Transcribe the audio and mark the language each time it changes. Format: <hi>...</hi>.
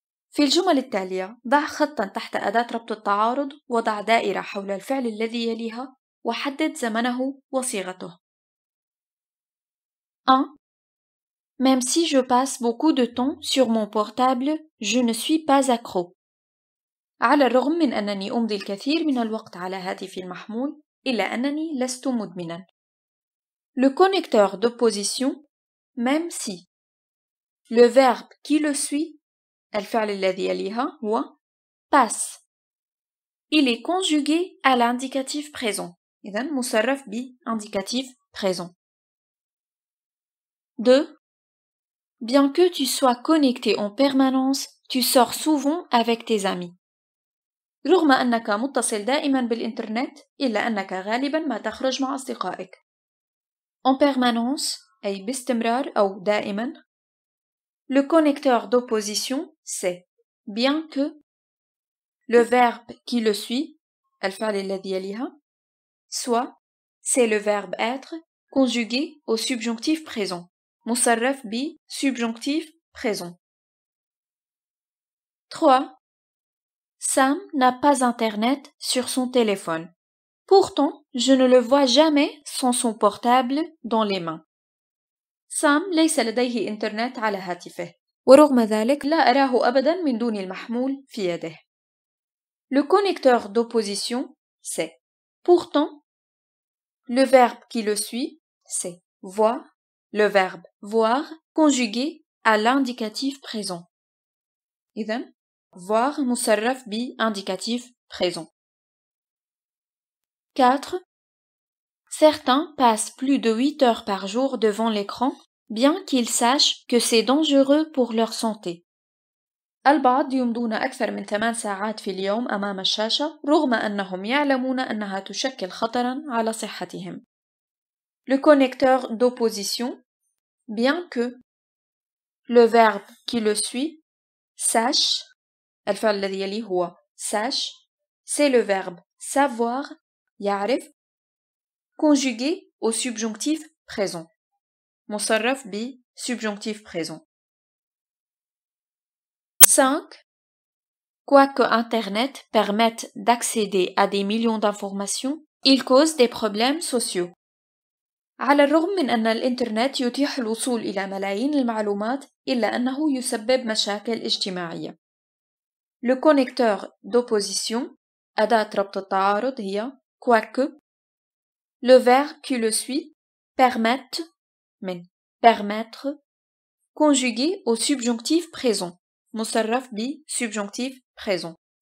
<ar>في الجمل التالية ضع خطا تحت أداة ربط التعارض وضع دائرة حول الفعل الذي يليها وحدد زمنه وصيغته. 1.</ar> <fr>Même si je passe beaucoup de temps sur mon portable, je ne suis pas accro.</fr> <ar>على الرغم من أنني أمضي الكثير من الوقت على هاتفي المحمول إلا أنني لست مدمنا.</ar> <fr>Le connecteur d'opposition même si. Le verbe qui le suit</fr> <ar>الفعل الذي يليها</ar> <fr>هو passe. Il est conjugué à l'indicatif présent.</fr> <ar>إذن مصرف ب</ar> <fr>indicatif présent. 2. Bien que tu sois connecté en permanence, tu sors souvent avec tes amis.</fr> <ar>رغم أنك متصل دائما بالإنترنت إلا أنك غالبا ما تخرج مع أصدقائك.</ar> <fr>En permanence</fr> <ar>أي باستمرار أو دائما.</ar> <fr>Le connecteur d'opposition c'est bien que. Le verbe qui le suit</fr> <ar>الفعل الذي يليها</ar> <fr>soit c'est le verbe être conjugué au subjonctif présent.</fr> <ar>مصرف ب</ar> <fr>subjonctif présent. 3. Sam n'a pas internet sur son téléphone. Pourtant, je ne le vois jamais sans son portable dans les mains.</fr> <ar>Sam ليس لديه إنترنت على هاتفه، ورغم ذلك لا أراه أبدا من دون المحمول في يده.</ar> <fr>Le connecteur d'opposition, c'est pourtant. Le verbe qui le suit, c'est voir. Le verbe voir conjugué à l'indicatif présent.</fr> <ar>إذن voir مصرف ب</ar> <fr>indicatif présent. 4. Certains passent plus de 8 heures par jour devant l'écran, bien qu'ils sachent que c'est dangereux pour leur santé.</fr> <ar>البعض يمضون أكثر من 8 ساعات في اليوم أمام الشاشة رغم أنهم يعلمون أنها تشكل خطرا على صحتهم.</ar> <fr>Le connecteur d'opposition, bien que. Le verbe qui le suit, sache.</fr> <ar>الفعل الذي يليه هو sache.</ar> <fr>C'est le verbe savoir,</fr> <ar>يعرف,</ar> <fr>conjugué au subjonctif présent.</fr> <ar>مصرف ب</ar> <fr>subjonctif présent. 5. Quoique Internet permette d'accéder à des millions d'informations, il cause des problèmes sociaux.</fr> <ar>على الرغم من أن الإنترنت يتيح الوصول إلى ملايين المعلومات إلا أنه يسبب مشاكل اجتماعية.</ar> <fr>Le connecteur d'opposition</fr> <ar>أداة ربط التعارض هي</ar> <fr>quoique. Le verbe qui le suit permettre من permettre conjugué au subjonctif présent.</fr> <ar>مصرف ب</ar> <fr>subjonctif présent.</fr>